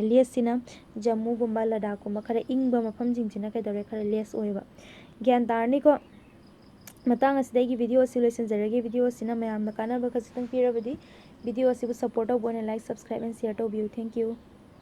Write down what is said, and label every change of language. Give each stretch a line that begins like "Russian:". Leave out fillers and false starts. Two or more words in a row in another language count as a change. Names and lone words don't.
Manipuri: Less sina Jammu gumba Ladakh gumba khara ingba mafam jingsina kaidore khara less oiba. Gyan tarni ko matang asidagi video asi loisinjarage video asina mayamna kanaba khasitang pirabadi video asibu support tawbona
English: like subscribe and share
Manipuri: tawbiyu.
English: Thank you.